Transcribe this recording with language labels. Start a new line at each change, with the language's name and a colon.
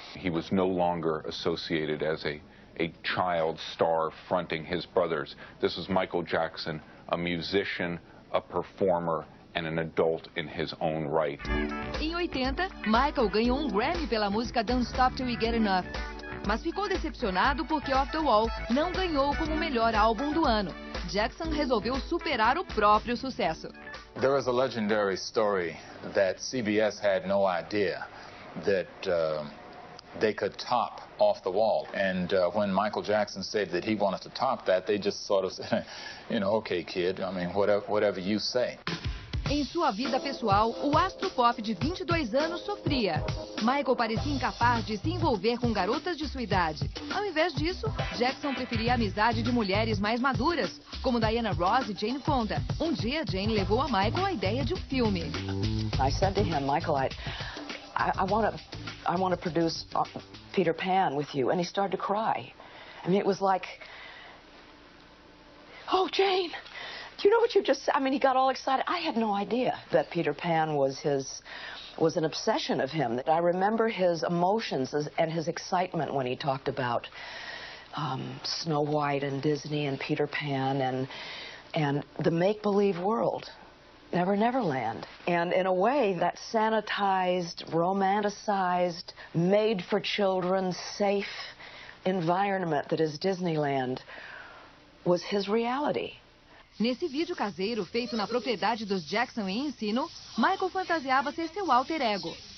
English: He was no longer associated as a child star fronting his brothers. This was Michael Jackson, a musician, a performer, and an adult in his own right.
Portuguese: Em 80, Michael ganhou um Grammy pela música Don't Stop Till We Get Enough. Mas ficou decepcionado porque Off the Wall não ganhou como o melhor álbum do ano. Jackson resolveu superar o próprio sucesso.
English: There is a legendary story that CBS had no idea that they could top Off the Wall. And when Michael Jackson said that he wanted to top that, they just sort of said, okay, kid, I mean, whatever you say.
Portuguese: Em sua vida pessoal, o astro pop de 22 anos sofria. Michael parecia incapaz de se envolver com garotas de sua idade. Ao invés disso, Jackson preferia a amizade de mulheres mais maduras, como Diana Ross e Jane Fonda. Um dia, Jane levou a Michael a ideia de um filme.
English: I said to him, Michael, I want to produce Peter Pan with you. And he started to cry. I mean, it was like, oh, Jane, do you know what you just said? I mean, he got all excited. I had no idea that Peter Pan was an obsession of him. I remember his emotions and his excitement when he talked about Snow White and Disney and Peter Pan and the make-believe world, Never Never Land. And in a way, that sanitized, romanticized, made-for-children, safe environment that is Disneyland was his reality.
Portuguese: Nesse vídeo caseiro, feito na propriedade dos Jackson em Ensino, Michael fantasiava ser seu alter ego.